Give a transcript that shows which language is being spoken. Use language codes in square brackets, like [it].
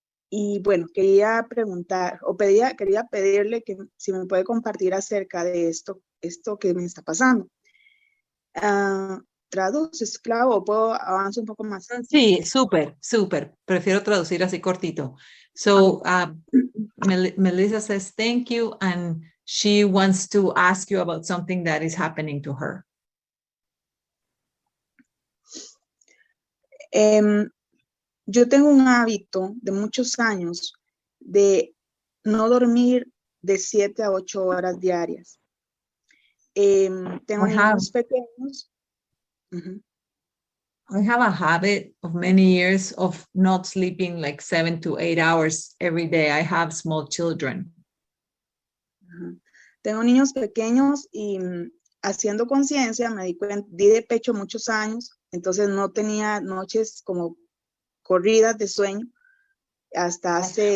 [es] Y bueno, quería preguntar, quería pedirle que si me puede compartir acerca de esto que me está pasando. ¿Traduce, esclavo, o puedo avanzar un poco más? Sí, súper. Prefiero traducir así cortito. [en] So, Melissa says thank you, and she wants to ask you about something that is happening to her. [es] Yo tengo un hábito de muchos años de no dormir de 7 a 8 horas diarias. Tengo niños pequeños. [en] I have a habit of many years of not sleeping like 7 to 8 hours every day. I have small children. [es] Tengo niños pequeños y haciendo conciencia me di de pecho muchos años, entonces no tenía noches como corridas de sueño hasta hace...